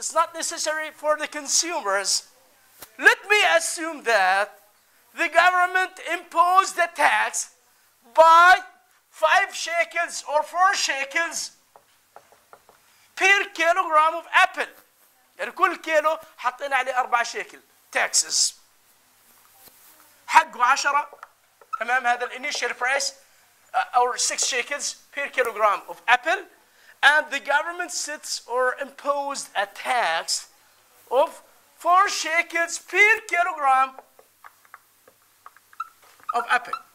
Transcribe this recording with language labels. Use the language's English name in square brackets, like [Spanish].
[English] It's not necessary for the consumers. Let me assume that the government imposed the tax by 5 shekels or 4 shekels per kilogram of apple. [Arabic] يعني كل كيلو حطينا عليه 4 شيكل taxes. حقه 10. تمام؟ هذا الانيشال برايس [English] or 6 shekels per kilogram of apple, and the government sets or imposed a tax of 4 shekels per kilogram of apple.